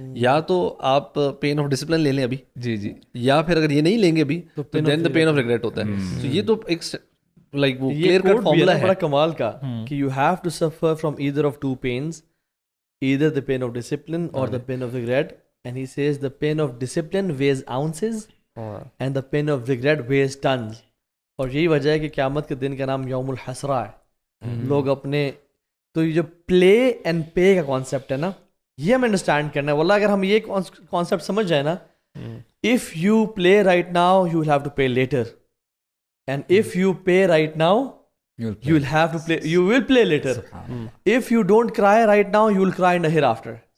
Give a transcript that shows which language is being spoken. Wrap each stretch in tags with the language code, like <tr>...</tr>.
<ur>یا تو آپ پین آف ڈسپلن لے لیں ابھی جی جی, یا پھر اگر یہ نہیں لیں گے ابھی تو</ur> <en>then the pain of regret</en> <ur>ہوتا ہے. تو یہ تو ایک لائک وہ کلیئر کٹ فارمولا ہے بڑا کمال کا کہ</ur> <en>You have to suffer from either of 2 pains, either the pain of discipline or the pain of regret. And he says the pain of discipline weighs ounces and the pain of regret weighs tons.</en> <ur>اور یہی وجہ ہے کہ قیامت کے دن کا نام یوم الحسرہ ہے. لوگ اپنے تو یہ جو پلے اینڈ پے کا کانسیپٹ ہے نا, یہ ہمیں انڈرسٹینڈ کرنا ہے. واللہ اگر ہم یہ کانسیپٹ سمجھ جائیں نا,</ur> <en>If you play right now you will have to pay later, and if you pay right now you will have to play, you will play later. If you don't cry right now you will cry in the hereafter.</en>